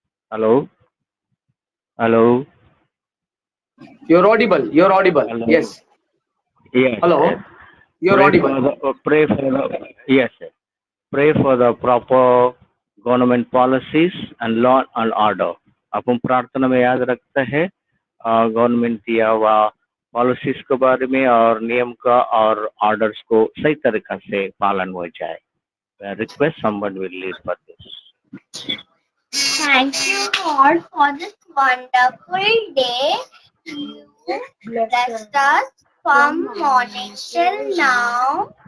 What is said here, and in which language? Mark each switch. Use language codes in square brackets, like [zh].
[en] Hello. You're audible. Hello. Yes. Yes. Hello. Yes. You're audible. Pray for the yes. Yes. Pray for the proper government policies and law and order. [hi] अपन प्रार्थना में याद रखते हैं government दिया हुआ policies के बारे में और नियम का और ऑर्डर्स को सही तरीका से पालन हो जाए. [en] I request someone will lead for this. Thank you, Lord, for this wonderful day. You blessed us from morning till now.